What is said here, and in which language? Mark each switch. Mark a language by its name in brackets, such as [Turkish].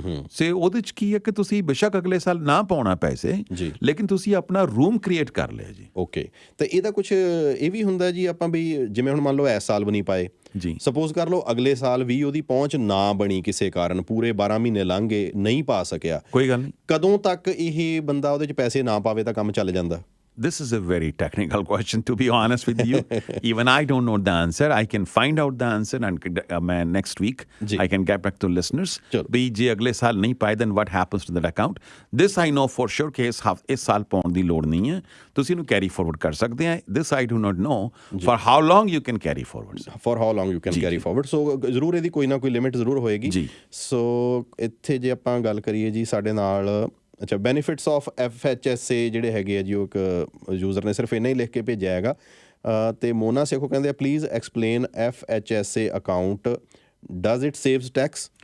[Punjabi] ਸੇ ਉਹਦੇ 'ਚ ਕੀ ਹੈ ਕਿ ਤੁਸੀਂ ਬੇਸ਼ੱਕ ਅਗਲੇ ਸਾਲ ਨਾ ਪਾਉਣਾ ਪੈਸੇ, ਲੇਕਿਨ ਤੁਸੀਂ ਆਪਣਾ ਰੂਮ ਕ੍ਰੀਏਟ ਕਰ ਲਿਆ ਜੀ। ਓਕੇ, ਤੇ ਇਹਦਾ ਕੁਝ ਇਹ ਵੀ ਹੁੰਦਾ ਜੀ, ਆਪਾਂ ਵੀ ਜਿਵੇਂ ਹੁਣ ਮੰਨ ਲਓ ਇਸ ਸਾਲ ਵੀ ਨਹੀਂ ਪਾਏ ਜੀ, ਸਪੋਜ਼ ਕਰ ਲਓ ਅਗਲੇ ਸਾਲ ਵੀ ਉਹਦੀ ਪਹੁੰਚ ਨਾ ਬਣੀ ਕਿਸੇ ਕਾਰਨ, ਪੂਰੇ 12 ਮਹੀਨੇ ਲੰਘ ਗਏ, ਨਹੀਂ ਪਾ ਸਕਿਆ, ਕੋਈ ਗੱਲ ਨਹੀਂ। ਕਦੋਂ ਤੱਕ ਇਹ ਬੰਦਾ ਉਹਦੇ 'ਚ ਪੈਸੇ ਨਾ ਪਾਵੇ ਤਾਂ ਕੰਮ ਚੱਲ ਜਾਂਦਾ? [English] This is a very technical question, to be honest with you. Even I don't know the answer. I can find out the answer and next week I can get back to listeners. [Punjabi] ਵੀ ਜੇ ਅਗਲੇ ਸਾਲ ਨਹੀਂ ਪਾਏ, [English] then what happens to that account? This I know for sure [Punjabi] ਕਿ ਇਸ ਸਾਲ ਪਾਉਣ ਦੀ ਲੋੜ ਨਹੀਂ ਹੈ, ਤੁਸੀਂ ਇਹਨੂੰ ਕੈਰੀ ਫੋਰਵਰਡ ਕਰ ਸਕਦੇ ਆ। [English] This I do not know for how long you can carry forward. For how long you can carry forward. [Punjabi] So ਜ਼ਰੂਰ ਇਹਦੀ ਕੋਈ ਨਾ ਕੋਈ ਲਿਮਿਟ ਜ਼ਰੂਰ ਹੋਏਗੀ ਜੀ। ਸੋ ਇੱਥੇ ਜੇ ਆਪਾਂ ਗੱਲ ਕਰੀਏ ਜੀ ਸਾਡੇ ਨਾਲ, ਅੱਛਾ, [English] benefits of FHSA [Punjabi] ਜਿਹੜੇ ਹੈਗੇ ਆ ਜੀ, ਉਹ ਇੱਕ ਯੂਜ਼ਰ ਨੇ ਸਿਰਫ ਇੰਨਾ ਹੀ ਲਿਖ ਕੇ ਭੇਜਿਆ ਹੈਗਾ। ਤੇ ਮੋਨਾ ਸੇਖੋ ਕਹਿੰਦੇ ਆ, [English] Please explain FHSA account, does it saves tax?